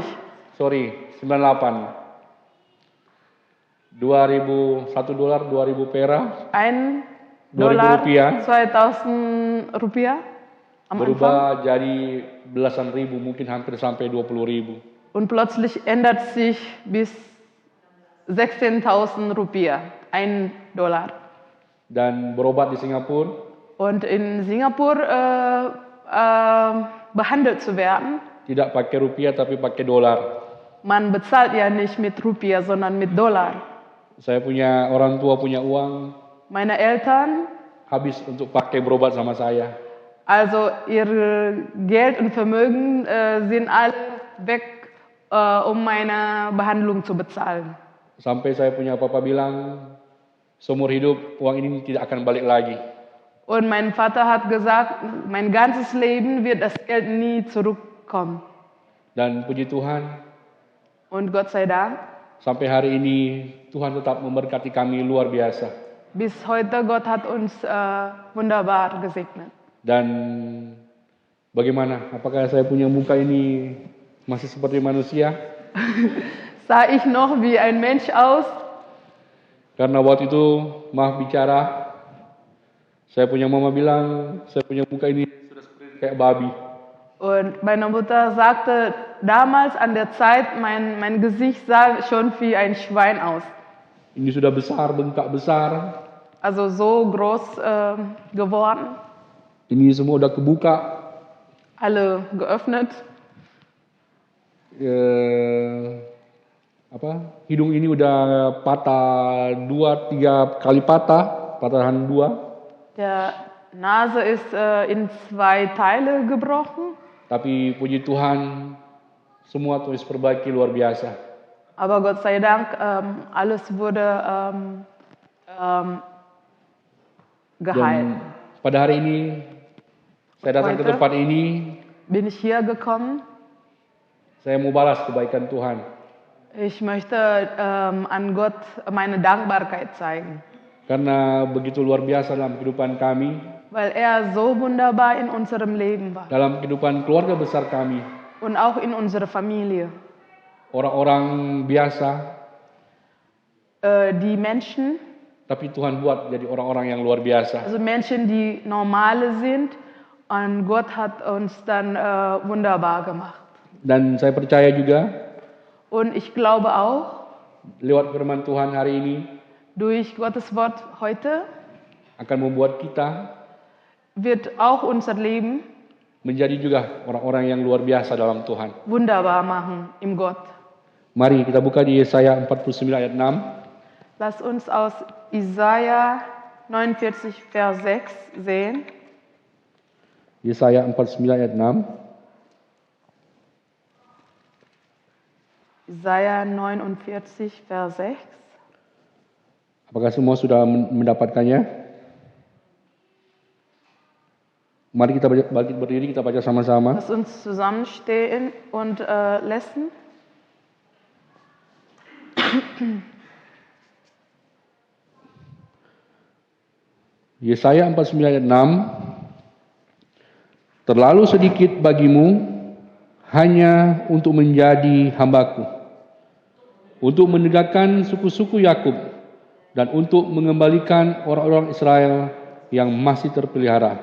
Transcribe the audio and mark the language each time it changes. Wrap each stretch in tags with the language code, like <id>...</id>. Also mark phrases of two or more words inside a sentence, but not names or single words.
<id>Sorry, 98. $1 2000 perak</id> <de>Ein 2000 Dollar Rupiah 2000 Rupiah am Anfang.</de> <id>berubah jadi belasan ribu, mungkin hampir sampai 20.000.</id> <de>Und plötzlich ändert sich bis 16.000 Rupiah, ein Dollar.</de> <id>Dan berobat di Singapura,</id> <de>Und in Singapur behandelt zu werden,</de> <id>tidak pakai rupiah tapi pakai dolar.</id> <de>man bezahlt ja nicht mit Rupiah, sondern mit Dollar.</de> <id>Saya punya orang tua punya uang</id> <de>Meine Eltern,</de> <id>habis untuk pakai berobat sama saya.</id> <de>also ihr Geld und Vermögen sind alle weg, um meine Behandlung zu bezahlen.</de> <id>Sampai saya punya papa bilang, seumur hidup uang ini tidak akan balik lagi.</id> <de>Und mein Vater hat gesagt, mein ganzes Leben wird das Geld nie zurückkommen.</de> <id>Dan puji Tuhan,</id> <de>Und Gott sei Dank,</de> <id>sampai hari ini Tuhan tetap memberkati kami luar biasa.</id> <de>Bis heute, Gott hat uns wunderbar gesegnet.</de> <id>Dan bagaimana? Apakah saya punya muka ini masih seperti manusia?</id> <de>Sah ich noch wie ein Mensch aus?</de> <id>Karena waktu itu maaf bicara, saya punya mama bilang saya punya muka ini sudah seperti kayak babi.</id> <de>Und meine Mutter sagte damals an der Zeit, mein Gesicht sah schon wie ein Schwein aus.</de> <id>Ini sudah besar, bengkak besar.</id> <de>Also so groß geworden,</de> <id>Ini semua udah kebuka.</id> <de>alle geöffnet.</de> <id>Hidung ini udah patah 2-3 kali patahan 2.</id> <de>Der Nase ist in 2 Teile gebrochen,</de> <id>Tapi puji Tuhan, semua terus perbaiki luar biasa.</id> <de>aber Gott sei Dank, alles wurde geheilt.</de> <id>Dan pada hari ini, saya datang ke</id> <de>Heute?</de> <id>tempat ini,</id> <de>Bin ich hier gekommen.</de> <id>saya mau balas kebaikan Tuhan.</id> <de>Ich möchte an Gott meine Dankbarkeit zeigen,</de> <id>Karena begitu luar biasa dalam kehidupan kami,</id> <de>weil er so wunderbar in unserem Leben war</de> <id>dalam kehidupan keluarga besar kami.</id> <de>und auch in unserer Familie.</de> <id>Orang-orang biasa,</id> <de>Die Menschen,</de> <id>tapi Tuhan buat jadi orang-orang yang luar biasa.</id> <de>also Menschen, die normale sind, und Gott hat uns dann wunderbar gemacht.</de> <id>Dan saya percaya juga,</id> <de>Und ich glaube auch,</de> <id>lewat firman Tuhan hari ini,</id> <de>durch Gottes Wort heute</de> <id>akan membuat kita</id> <de>wird auch unser Leben</de> <id>menjadi juga orang-orang yang luar biasa dalam Tuhan.</id> <de>wunderbar machen im Gott.</de> <id>Mari kita buka di Yesaya 49 ayat 6.</id> <de>Lass uns aus Jesaja 49, Vers 6 sehen.</de> <id>Yesaya 49 ayat 6.</id> <de>Jesaja 49, Vers 6.</de> <id>Apakah semua sudah mendapatkannya? Mari kita bangkit berdiri, kita baca sama-sama.</id> <de>Lass uns zusammenstehen und lesen.</de> <id>Yesaya 49 ayat 6. Terlalu sedikit bagimu hanya untuk menjadi hambaku, untuk menegakkan suku-suku Yakub dan untuk mengembalikan orang-orang Israel yang masih terpelihara.</id>